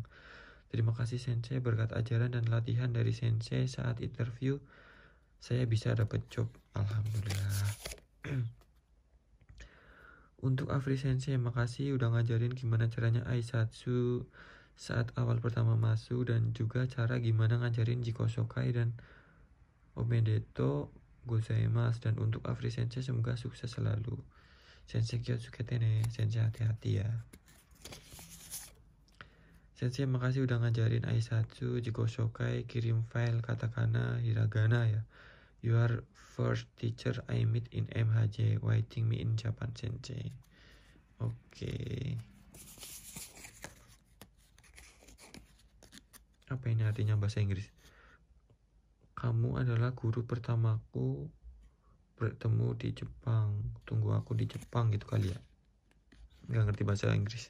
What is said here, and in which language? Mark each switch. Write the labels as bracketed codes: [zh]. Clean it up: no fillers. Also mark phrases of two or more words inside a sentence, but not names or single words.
[id] Terima kasih Sensei, berkat ajaran dan latihan dari Sensei saat interview, saya bisa dapat job. Alhamdulillah. Untuk Afri Sensei, makasih udah ngajarin gimana caranya Aisatsu saat awal pertama masuk dan juga cara gimana ngajarin Jikoshokai dan [ja] おめでとうございます. [id] Dan untuk Afri Sensei, semoga sukses selalu. [ja] 先生気をつけてね, [id] Sensei hati-hati ya. Sensei makasih udah ngajarin [ja] 挨拶、自己紹介, [id] kirim file katakana, hiragana ya. [en] You are first teacher I meet in MHJ, waiting me in Japan Sensei. [id] Oke. Apa ini artinya bahasa Inggris? Kamu adalah guru pertamaku bertemu di Jepang. Tunggu aku di Jepang gitu kali ya. Nggak ngerti bahasa Inggris.